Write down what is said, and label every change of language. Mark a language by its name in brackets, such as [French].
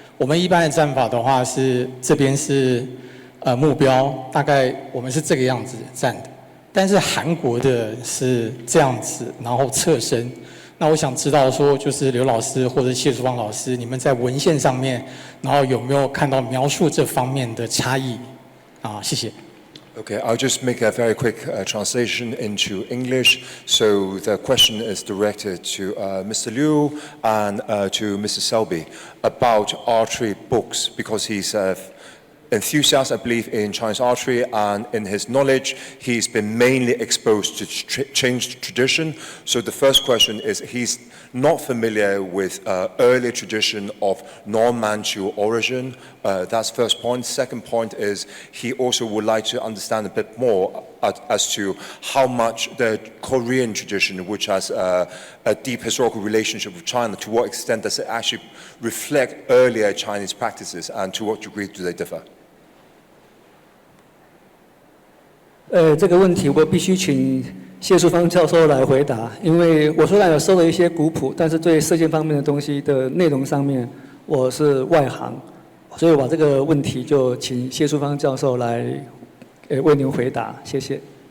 [Chinese] 我们一般的战法的话是这边是目标，大概我们是这个样子站的，但是韩国的是这样子，然后侧身。那我想知道说，就是刘老师或者谢淑芳老师，你们在文献上面，然后有没有看到描述这方面的差异？谢谢。 [English] Okay, I'll just make a very quick translation into English. So the question is directed to Mr. Liu and to Mr. Selby about archery books, because he's enthusiast, I believe, in Chinese archery, and in his knowledge, he's been mainly exposed to Chinese tradition. So the first question is, he's not familiar with early tradition of non-Manchu origin. That's first point. Second point is, he also would like to understand a bit more as to how much the Korean tradition, which has a deep historical relationship with China, to what extent does it actually reflect earlier Chinese practices, and to what degree do they differ? [Chinese] 这个问题我必须请谢淑芳教授来回答，因为我虽然有收了一些古谱，但是对射箭方面的东西的内容上面我是外行，所以我把这个问题就请谢淑芳教授来为您回答，谢谢。